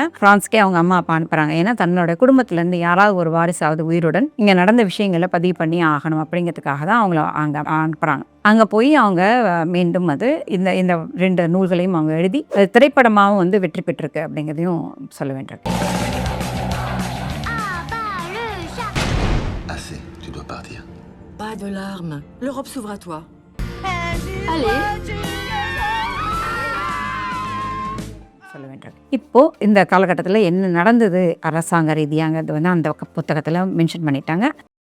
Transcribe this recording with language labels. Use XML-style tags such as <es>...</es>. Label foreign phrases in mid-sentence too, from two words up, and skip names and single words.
<ta>ஃப்ரான்ஸ்கே அவங்க அம்மா அப்பா அனுப்புகிறாங்க. ஏன்னா தன்னோட குடும்பத்துலேருந்து யாராவது ஒரு வாரிசாவது உயிருடன் இங்கே நடந்த விஷயங்களை பதிவு பண்ணி ஆகணும் அப்படிங்கிறதுக்காக தான் அவங்கள அங்கே அனுப்புகிறாங்க. அங்கே போய் அவங்க மீண்டும் அது இந்த இந்த 2 நூல்களையும் அவங்க எழுதி அது திரைப்படமாகவும் வந்து வெற்றி பெற்றிருக்கு அப்படிங்கிறதையும் சொல்ல வேண்டியிருக்கு.</ta> <fr>Pas de larmes. L'Europe s'ouvre à toi. Allez.</fr> <ta>சொல்ல வேண்டியிருக்கு. இப்போ இந்த காலகட்டத்தில் என்ன நடந்தது அரசாங்க ரீதியாங்கிறது வந்து அந்த புத்தகத்தில் மென்ஷன் பண்ணிட்டாங்க.</ta>